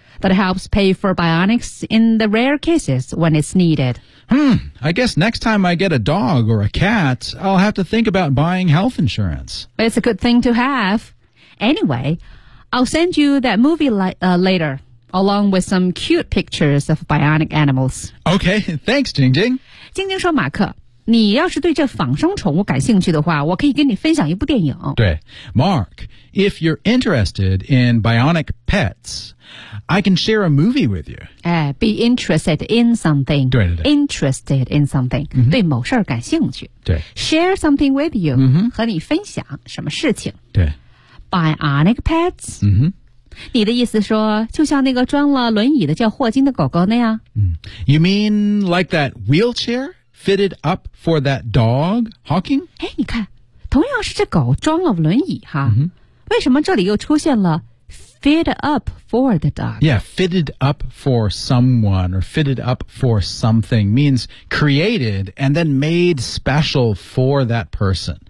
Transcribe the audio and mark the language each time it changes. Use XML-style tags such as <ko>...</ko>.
<en>That helps pay for bionics in the rare cases when it's needed. I guess next time I get a dog or a cat, I'll have to think about buying health insurance. It's a good thing to have. Anyway... I'll send you that movie later, along with some cute pictures of bionic animals. Okay, thanks, 晶晶。</en> <zh>晶晶说，马克，你要是对这仿生宠物感兴趣的话，我可以跟你分享一部电影。</zh> <en>对， Mark, if you're interested in bionic pets, I can share a movie with you. Be interested in something. 对对对。 Interested in something,、 mm-hmm.</en> <zh>对某事儿感兴趣。对。</zh> <en>Share something with you,、 mm-hmm.</en> <zh>和你分享什么事情。对。</zh> <en>Bionic pets?、 Mm-hmm.</en> <zh>你的意思说就像那个装了轮椅的叫霍金的狗狗那样、</zh> <en>You mean like that wheelchair fitted up for that dog, Hawking?</en> <zh>哎，你看，同样是这狗装了轮椅哈、</zh> <en>mm-hmm.</en> <zh>为什么这里又出现了</zh> <en>fit up for the dog? Yeah, fitted up for someone or fitted up for something means created and then made special for that person.</en>